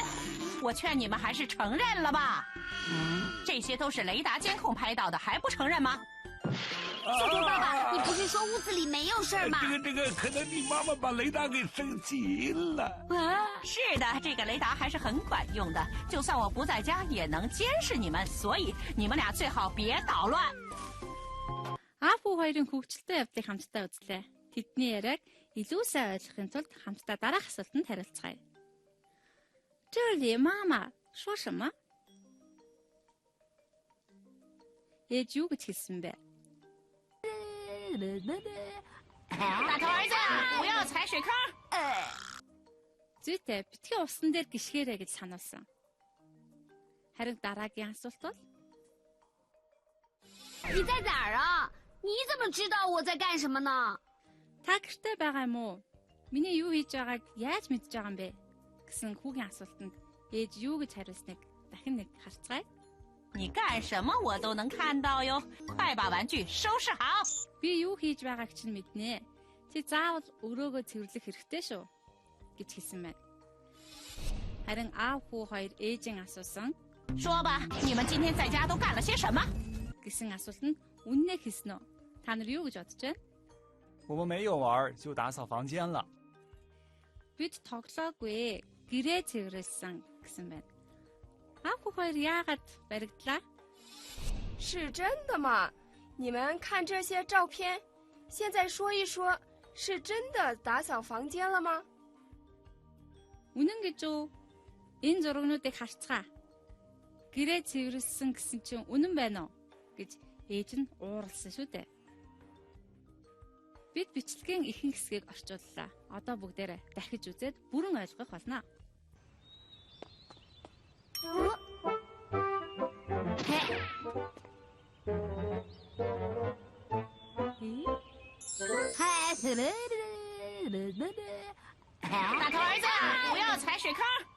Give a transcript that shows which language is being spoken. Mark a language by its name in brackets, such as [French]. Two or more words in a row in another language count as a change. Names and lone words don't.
[Chinese] 我劝你们还是承认了吧。这些都是雷达监控拍到的，还不承认吗？小头爸爸，你不是说屋子里没有事儿吗？这个，可能你妈妈把雷达给升级了。是的，这个雷达还是很管用的，就算我不在家也能监视你们，所以你们俩最好别捣乱。 [Mongolian] Аав хүү хоёрын хөгжилтэй явдлыг хамтдаа үзлээ. Тэдний яриаг илүү сайн ойлгохын тулд хамтдаа дараах асуултанд хариулцгаая. [Chinese] 这里妈妈说什么? [Mongolian] Ээж юу гэж хэлсэн бэ? [Chinese] 大头儿子，不要踩水坑。 [Mongolian] Зүйтэй битгий усан дээр гიშгээрэй гэж сануулсан. Харин дараагийн асуулт бол [Chinese] 你在哪儿啊？你怎么知道我在干什么呢？ [Mongolian] та гэртээ байгаа юм уу? Миний юу хийж байгааг яаж мэдж байгаа юм бэ? Гэсэн хүүгийн асуултанд ээж юу гэж хариулсныг дахин нэг харцгаая. [Chinese] 你干什么我都能看到哟，快把玩具收拾好。 [Mongolian] Би юу хийж байгааг чинь мэднэ. Чи заавал өрөөгөө цэвэрлэх хэрэгтэй шүү гэж хэлсэн байна. Харин аав хүү хоёр ээжийн асуусан [Chinese] 说吧，你们今天在家都干了些什么？ [Mongolian] гэсэн асуултанд үннээ хэлсэн үү? Та нар юу гэж бодож байна? [Chinese] 我们没有玩，就打扫房间了。 [Mongolian] Бид тоглоогүй, гэрээ цэвэрлсэн гэсэн байна. Аав хүү хоёр яагаад баригдлаа? [Chinese] 是真的吗？你们看这些照片，现在说一说，是真的打扫房间了吗？ [Mongolian] Үнэн гэж үү? Энэ зурагнуудыг харцгаа. Гэрээ цэвэрлсэн гэсэн чинь үнэн байна уу? гэж ээж нь ууралсан шүү дээ. Бид бичлэгийн ихэнх хэсгийг орчууллаа. Одоо бүгдээрээ дахиж үзээд бүрэн ойлгох болно. [Chinese] 大头儿子，不要踩水坑。